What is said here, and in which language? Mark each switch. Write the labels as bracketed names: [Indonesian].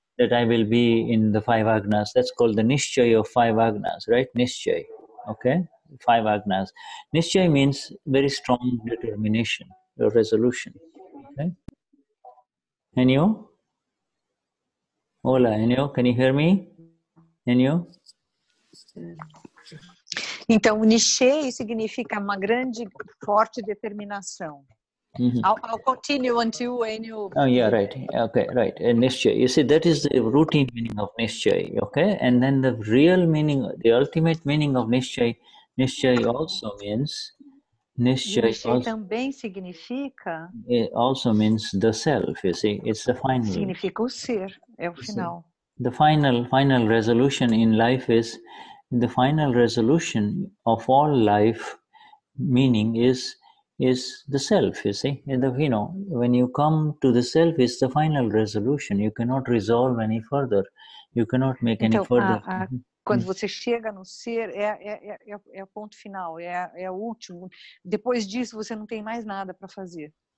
[English] that I will be in the 5 agnas. That's called the Nischay of 5 agnas, right? Nischay, okay? 5 agnas. Nischay means very strong determination or resolution, okay? Enio? Hola, Enio, can you hear me? Enio? [Portuguese] Então, Nischay significa uma grande, forte determinação. [English] I'll continue until Enio... Oh, yeah, right. Okay, right. Nischay. You see, that is the routine meaning of Nischay, okay? And then the real meaning, the ultimate meaning of Nischay, Nischay also means... Nischay [Portuguese] também significa... [English] It also means the self, you see. It's the final... [Portuguese] Significa o ser, é o final. [English] The final resolution in life is... The final resolution of all life meaning is the self, you see. When you come to the self, it's the final resolution. You cannot resolve any further. You cannot make any further. [Portuguese] Quando você chega no ser, é o ponto final, é o último. Depois disso, você não tem mais nada para fazer.